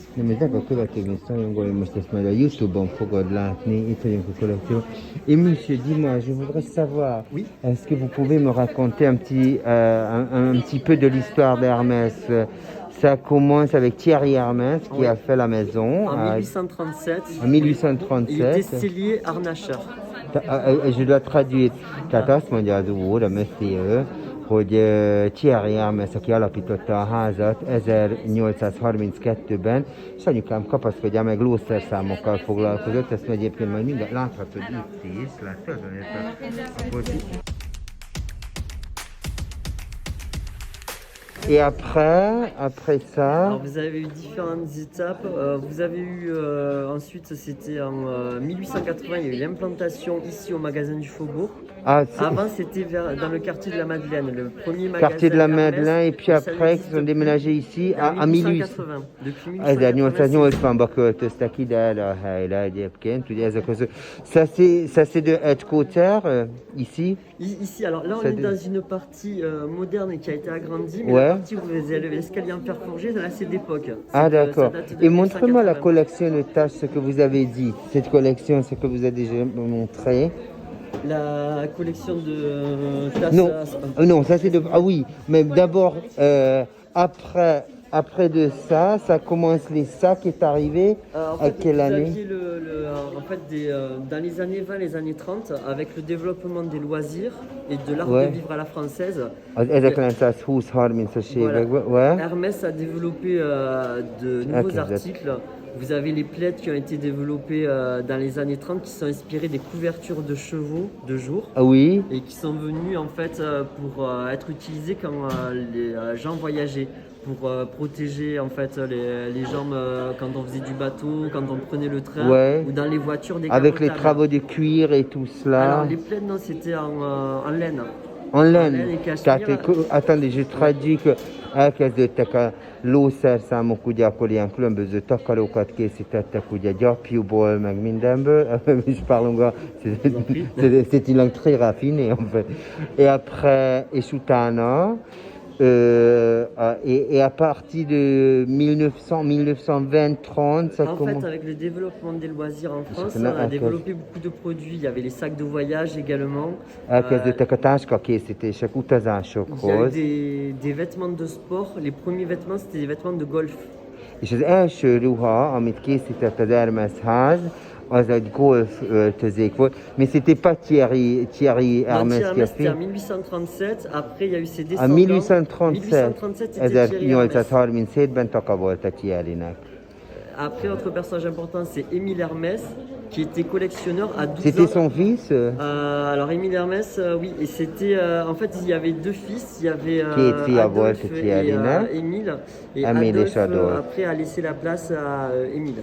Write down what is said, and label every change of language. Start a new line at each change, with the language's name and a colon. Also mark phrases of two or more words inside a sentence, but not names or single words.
Hungarian: Nem, ez meg a következő szajongolja, most ezt majd a YouTube-on fogod látni, itt vagyunk a kollekció.
French: Et monsieur, dis-moi, je voudrais savoir, Oui. est-ce que vous pouvez me raconter un petit peu de l'histoire d'Hermès? Ça commence avec Thierry Hermès qui Oui. a fait la maison En 1837. en 1837. Il était sellier harnacheur. Je dois traduire.
Hungarian: Tehát azt mondja az úr, a monsieur, hogy Thierry Hermès, aki alapította a házat 1832-ben, és anyukám kapaszkodja meg lószerszámokkal foglalkozott, ezt egyébként majd minden láthatod itt is, látod?
French: Et après ça... Alors vous avez eu différentes étapes. Vous avez eu ensuite, c'était en 1880, il y a eu l'implantation ici au magasin du Faubourg. Ah, avant, c'était dans le quartier de la Madeleine, le premier magasin. Quartier de la Madeleine, et puis après, ils ont déménagé ici à 1880. Depuis 1880.
Hungarian: 1880-ba költöztek ide erre a helyre egyébként. Ugye ezek az...
French: Ça c'est de headquarter ici? Ici, alors là on est dans une partie moderne qui a été agrandie, mais ouais. La partie où vous avez l'escalier en fer forgé, là c'est d'époque. Ah d'accord. Et montrez-moi la collection de tâches, ce que vous avez dit. Cette collection, ce que vous avez déjà montré. La collection de tasses. Non, non, ça c'est de... Ah oui, mais d'abord, après de ça, ça commence les sacs est arrivé. En fait, à quelle année? Dans les années 20, les années 30, avec le développement des loisirs et de l'art ouais. de vivre à la française.
Hungarian: Az 1920-30-as években,
French: ouais. Hermès a développé de nouveaux articles. Vous avez les plaids qui ont été développés dans les années 30 qui sont inspirés des couvertures de chevaux de jour. Ah oui. Et qui sont venus en fait pour être utilisés quand les gens voyageaient. Pour protéger en fait les jambes quand on faisait du bateau, quand on prenait le train ouais. ou dans les voitures des avec les travaux de cuir et tout cela. Alors les plaids non, c'était en laine. En laine. Attendez, je traduis que
Hungarian: elkezdődtek a lószerszámok, ugye akkor ilyen különböző takarókat készítettek, ugye gyapjúból, meg mindenből, és
French: parlons, c'est une langue très raffinée en fait. Et après,
Hungarian: és utána,
French: et à partir de 1920-30, ça commence. En fait, avec le développement des loisirs en France, on a développé beaucoup de produits. Il y avait les sacs de voyage également.
Hungarian: Elkezdődtek a táskakészítések utazásokhoz.
French: Il y a des vêtements de sport. Les premiers vêtements, c'était des vêtements de golf.
Hungarian: És az első ruha, amit készített az Hermès ház, az egy golf öltözék volt.
French: Mais c'était pas Thierry Hermès qui a fait. C'était en 1837, après il y a eu ses descendants. En 1837,
Hungarian: 1837-ben taka volt a Thierrynek.
French: Après, autre personnage important, c'est Émile Hermès, qui était collectionneur à 12 ans. C'était son fils Alors, Émile Hermès, oui, et c'était... en fait, il y avait deux fils, il y avait Adolphe et Émile. Et Adolphe, après, a laissé la place à Émile.